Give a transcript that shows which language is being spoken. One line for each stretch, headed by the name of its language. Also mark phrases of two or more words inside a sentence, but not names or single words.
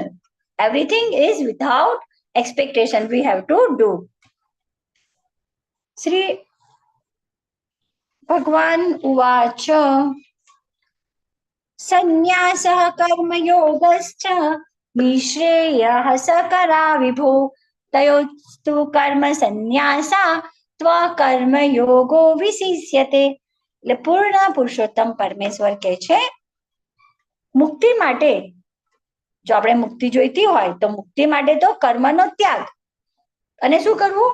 English: Everything is without expectation we have to do.
Sanskrit: શ્રી ભગવાન ઉવાચ સંન્યાસઃ કર્મયોગશ્ચ નિશ્રેયઃ सकरा विभो तयोस्तु કર્મ સંન્યાસા ત્વકર્મયોગો વિશિષ્યતે.
Gujarati: એટલે પૂર્ણ પુરુષોત્તમ પરમેશ્વર કહે છે, મુક્તિ માટે, જો આપણે મુક્તિ જોઈતી હોય તો મુક્તિ માટે તો કર્મનો ત્યાગ. અને શું કરવું?